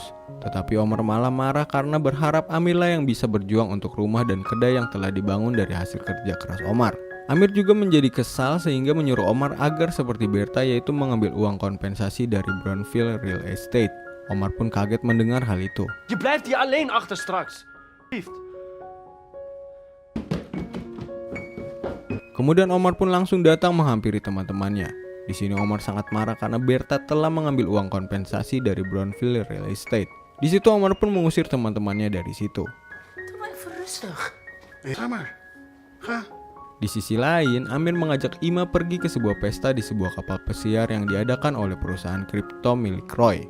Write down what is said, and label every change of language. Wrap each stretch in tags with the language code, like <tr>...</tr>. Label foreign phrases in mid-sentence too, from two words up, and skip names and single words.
<id>Tetapi Omar malah marah karena berharap Amirlah yang bisa berjuang untuk rumah dan kedai yang telah dibangun dari hasil kerja keras Omar. Amir juga menjadi kesal sehingga menyuruh Omar agar seperti Berta, yaitu mengambil uang kompensasi dari</id> <en>brownfield real estate.</en> <id>Omar pun kaget mendengar hal itu.</id> <nl>Je blijft hier alleen achter straks. Lief.</nl> <id>Kemudian Omar pun langsung datang menghampiri teman-temannya. Di sini Omar sangat marah karena Berta telah mengambil uang kompensasi dari</id> <en>brownfield real estate.</en> <id>Di situ Omar pun mengusir teman-temannya dari situ. Di sisi lain, Amir mengajak Ima pergi ke sebuah pesta di sebuah kapal pesiar yang diadakan oleh perusahaan kripto milik Roy.</id>